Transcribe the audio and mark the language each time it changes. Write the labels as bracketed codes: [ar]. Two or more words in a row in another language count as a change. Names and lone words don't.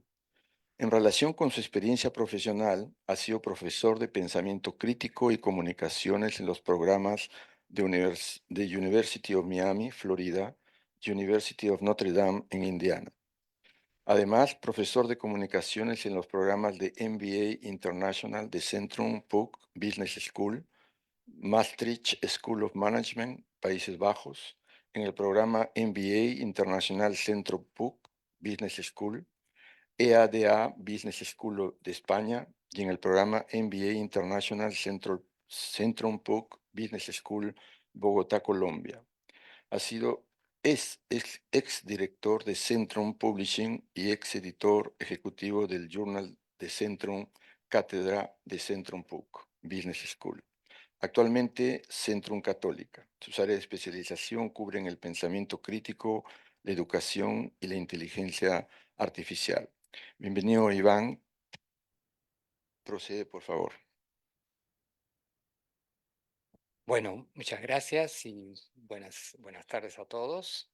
[es] En relación con su experiencia profesional, ha sido profesor de pensamiento crítico y comunicaciones en los programas de University of Miami, Florida, y University of Notre Dame en Indiana. Además, profesor de comunicaciones en los programas de MBA International de Centrum PUC Business School, Maastricht School of Management, Países Bajos, en el programa MBA Internacional Centrum PUC Business School, EADA Business School de España y en el programa MBA International Centrum PUC Business School, Bogotá, Colombia. Es ex director de Centrum Publishing y ex editor ejecutivo del Journal de Centrum, cátedra de Centrum PUC Business School. Actualmente, Centrum Católica. Sus áreas de especialización cubren el pensamiento crítico, la educación y la inteligencia artificial. Bienvenido, Iván. Procede, por favor. Bueno, muchas gracias y buenas tardes a todos.